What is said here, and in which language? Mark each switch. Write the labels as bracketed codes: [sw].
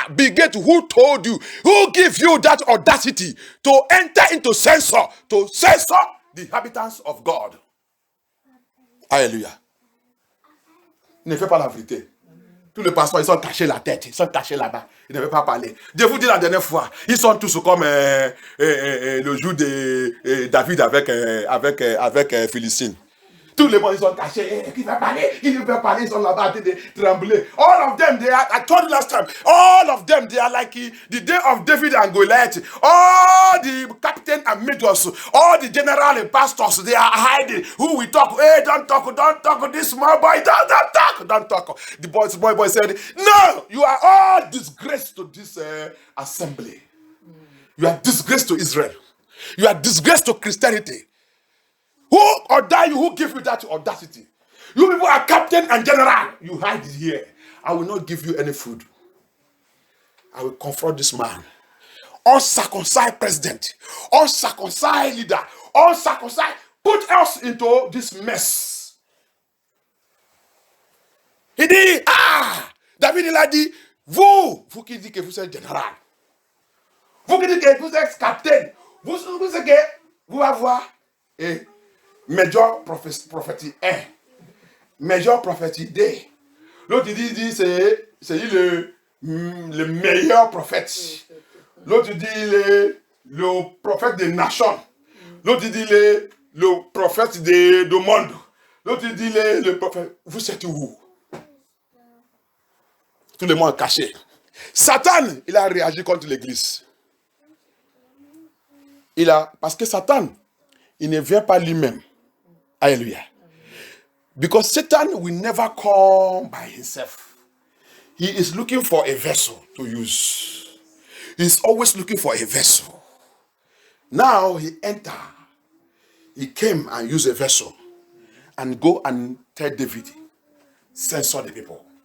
[en] Bill Gates, who told you, who give you that audacity to enter into censor, to censor the inhabitants of God? [fr] Alléluia. Ne fais pas la vérité. Tous les pasteurs, ils sont cachés la tête, ils sont cachés là-bas. Ils ne veulent pas parler. Je vous dis la dernière fois, ils sont tous comme le jour de David avec Philistine. Tous les monde, ils sont cachés. Qui va parler? Qui ne veut parler? Ils sont là-bas en train de trembler. [en] All of them, they are, I told you last time, all of them, they are like the day of David and Goliath. All the captain and majors, all the general and pastors, they are hiding. Who we talk? Hey, don't talk. This small boy, don't talk. The boy said, no, you are all disgraced to this assembly. You are disgraced to Israel. You are disgraced to Christianity. Who ordained you? Who gave you that audacity? You people are captain and general. You hide it here. I will not give you any food. I will confront this man. Uncircumcised president, uncircumcised leader, uncircumcised, put us into this mess. [fr] Il dit, David il a dit, vous qui dites que vous êtes général, vous qui dites que vous êtes capitaine, vous savez que vous allez voir, Major prophétie 1, Major prophétie 2. L'autre il dit c'est le meilleur prophète. L'autre dit le prophète des nations. L'autre dit le prophète du monde. L'autre dit le prophète. Vous êtes où? Tout le monde est caché. Satan, il a réagi contre l'église. Parce que Satan, il ne vient pas lui-même. Alléluia. [en] Because Satan will never come by himself. He is looking for a vessel to use. He's always looking for a vessel. Now he entered. He came and used a vessel and go and tell David, censor the people.